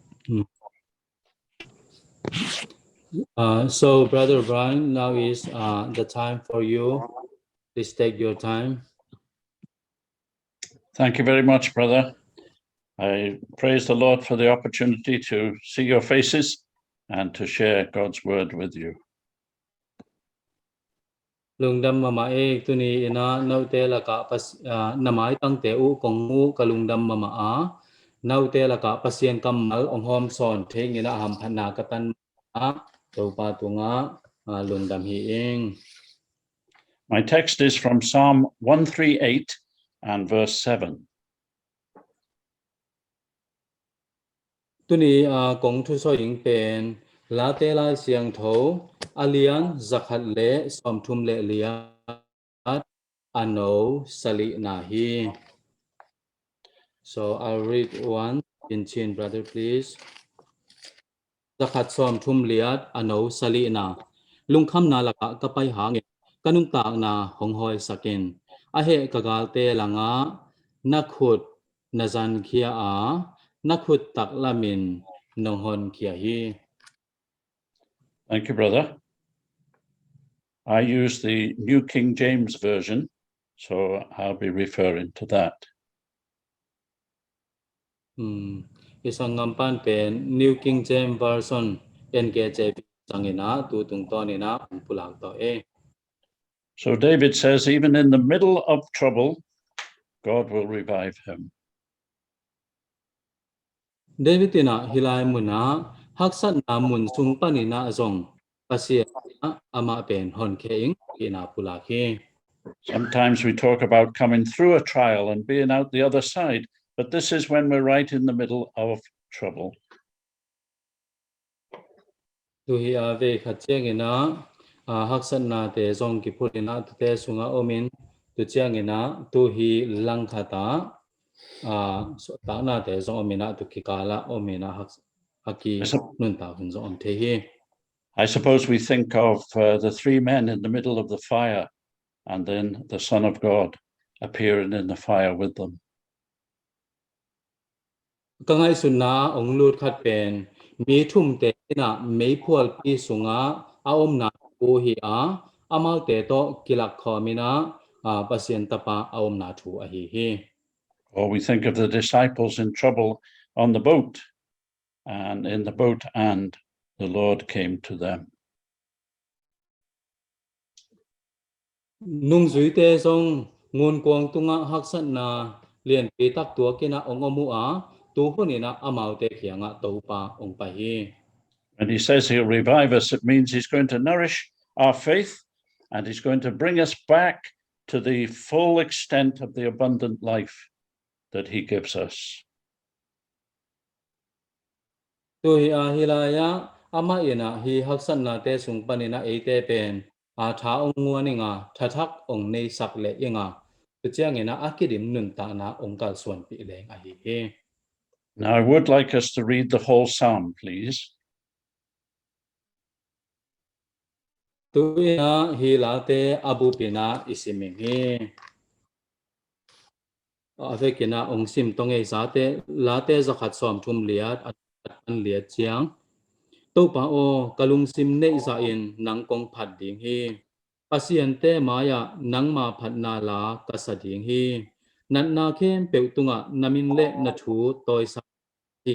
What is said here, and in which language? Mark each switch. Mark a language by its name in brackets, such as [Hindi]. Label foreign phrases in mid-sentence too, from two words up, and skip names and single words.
[English] So Brother Brian, now is the time for you. Please take your time. Thank you very much, brother. I praise the Lord for the opportunity to see your faces and to share God's word with you. [Tedim Chin] Lungdam mama e tuni ina naute laka pas namai tang te u kongu kalungdam mama a naute laka pasien kamal onghom son thing ina ham phana katan a topa tunga lungdam hi ing. [English] My text is from Psalm 138 and verse 7. [Tedim Chin] Tuni kong thu so ying pen la te la siang tho alian zakhat le som thum le liat ano sali na hi. [English] So I'll read one in chin, brother, please. [Tedim Chin] Zakhat som thum liat ano sali na lungkham na laka kapai hangin kanung tak na honghoi sakin ahe kagal te langa nakhut nazan khia a nakhut tak lamin nonghon khia hi. [English] Thank you, brother. I use the New King James Version, so I'll be referring to that. [Tedim Chin] Isang ngampan pen New King James Version NKJV sangina tutung to nina pulang to e. [English] So David says, even in the middle of trouble, God will revive him. [Tedim Chin] David tina hilay muna haksat na mun sung panina azong pasya ama pen hon keing ina pulaki. [English] Sometimes we talk about coming through a trial and being out the other side, but this is when we're right in the middle of trouble. [Tedim Chin] Tuhi ave khachiang ina haksat na te zong ki pulina te sunga omin tu chiang ina tuhi lang khata so ta na te zong omina tu kikala omina haki nun ta hun zong te hi. [English] I suppose we think of the three men in the middle of the fire and then the Son of God appearing in the fire with them. [Tedim Chin] Kangai sunna ong lut khat pen mi thum te na mei phual pi sunga aom na ko hi a amal te to kilak khomina pasien tapa aom na thu a hi hi. [English] Or we think of the disciples in trouble on the boat and in the boat, and the Lord came to them. [Tedim Chin] Nung zui te zong ngun kwang tunga haksat na lien pi tak tua kina ong omu a tu hunina amal te khianga to pa ong pa hi. [English] When he says he'll revive us, it means he's going to nourish our faith and he's going to bring us back to the full extent of the abundant life that he gives us. [Tedim Chin] Tu hi hilaya ama ina hi haksat na te sung panina e te pen tha ong nguaninga thathak ong nei sak le inga tu chiang ina akidim nun ta na ong kal suan pi leng a hi hi. [English] Now I would like us to read the whole psalm, please. [Tedim Chin] Tu ina hi la te abu pina isiming hi. Ave kina ong sim tong e za te la te zakhat som thum liat an liat chiang to pa o kalung sim nei za in nang kong phat ding hi pasien te maya nang ma phat na la ka sa ding hi nan na khem pe tunga namin le na thu toy sa hi